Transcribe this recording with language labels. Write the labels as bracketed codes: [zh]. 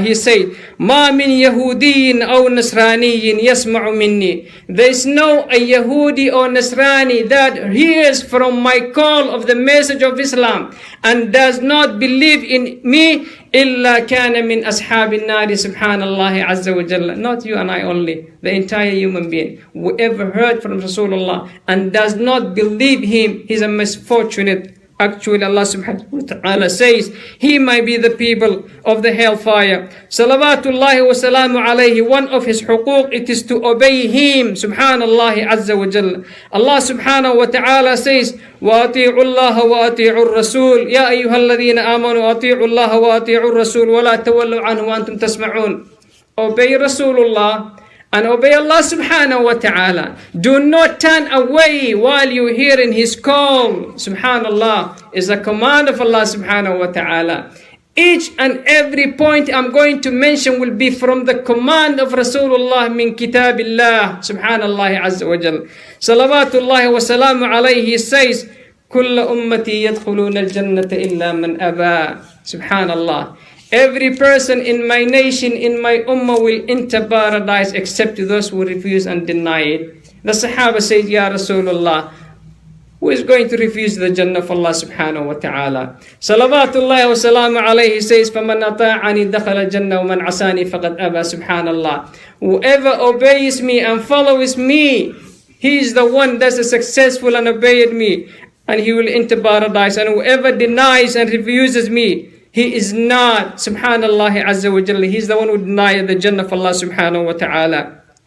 [ar] He said, مَا مِنْ يَهُودِيٍّ أَوْ نَصْرَانِيٍّ يَسْمَعُ مِنِّي. [en] There is no a Yahudi or Nasrani that hears from my call of the message of Islam and does not believe in me, [ar] إِلَّا كَانَ مِنْ أَصْحَابِ النَّارِ. [en] Subhanallah azza wa jalla. Not you and I only, the entire human being. Whoever heard from Rasulullah and does not believe him, he's a misfortunate. Actually, Allah subhanahu wa ta'ala says he might be the people of the hellfire. Salawatullahi wa salamu alayhi. One of his huquq, it is to obey him. Subhanallah azza wa jalla. [ar] Allah subhanahu wa ta'ala says, وَأَطِيعُوا اللَّهَ وَأَطِيعُوا الرَّسُولِ يَا أَيُّهَا الَّذِينَ آمَنُوا أَطِيعُوا اللَّهَ وَأَطِيعُوا الرَّسُولِ وَلَا تَوَلُّوا عَنْهُ وَأَنْتُمْ تَسْمَعُونَ. [en] Obey Rasulullah and obey Allah subhanahu wa ta'ala. Do not turn away while you hear in his call. Subhanallah is a command of Allah subhanahu wa ta'ala. Each and every point I'm going to mention will be from the command of Rasulullah min kitabillah. Subhanallah azza wa jal. Salawatullahi wa salamu alayhi. [ar] He says, كل أمتي يدخلون الجنة إلا من أبى. Subhanallah. [en] Every person in my nation, in my ummah will enter paradise except those who refuse and deny it. The Sahaba said, Ya Rasulullah, who is going to refuse the Jannah of Allah subhanahu wa ta'ala? [ar] Salawatullahi wa salamu alayhi says, فَمَنْ أَطَاعَنِي دَخَلَ الْجَنَّةَ وَمَنْ عَصَانِي فَقَدْ أَبَى. Subhanallah. [en] Whoever obeys me and follows me, he is the one that is successful and obeyed me, and he will enter paradise. And whoever denies and refuses me, he is not, subhanallah azza wa jalla, he is the one who denied the Jannah of Allah subhanahu wa ta'ala.